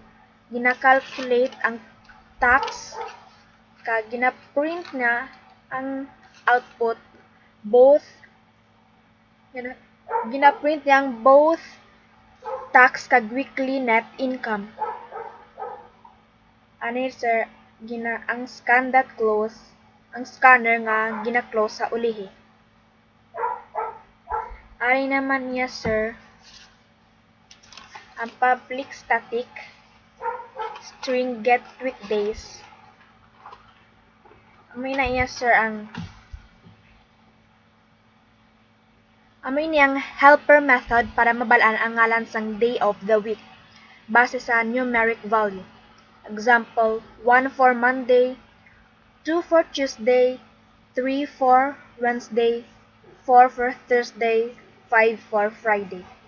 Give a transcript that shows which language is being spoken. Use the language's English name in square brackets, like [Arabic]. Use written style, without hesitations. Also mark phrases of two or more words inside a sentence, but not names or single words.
[Hiligaynon] Gina-calculate ang tax kag gina-print niya ang output gina-print niya ang [English] both tax [Hiligaynon] kag [English] weekly net income. [Hiligaynon] Ani sir ang scanner nga gina-close sa ulihi. Ari naman niya sir ang [English] public static string get weekdays. [Hiligaynon] Amoy niyang [English] helper method [Hiligaynon] para mabalaan ang ngalan sang [English] day of the week [Hiligaynon] base sa [English] numeric value. Example, 1 for Monday, 2 for Tuesday, 3 for Wednesday, 4 for Thursday, 5 for Friday.